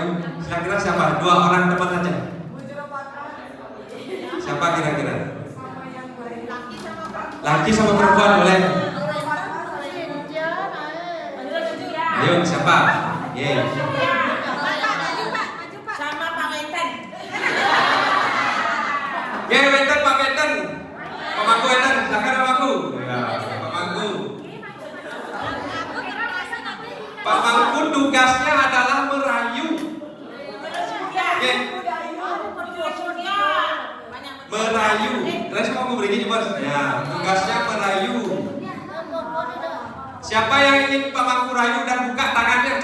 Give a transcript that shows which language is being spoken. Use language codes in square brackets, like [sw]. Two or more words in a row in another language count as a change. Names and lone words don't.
[id] Kira-kira siapa? 2 orang teman saja. Siapa kira-kira? Laki sama perempuan boleh. Ayo siapa? Sama Pak Wenten. Wenten, Pak Wenten. Pak Mangku Wenten, silakan Pak Mangku. Ya, Pak Mangku. Pak Mangku tugasnya adalah merayu. Merayu. Terus mau beri bos. Ya, tugasnya merayu. Siapa yang ingin Pak Mangku rayu dan buka tangannya?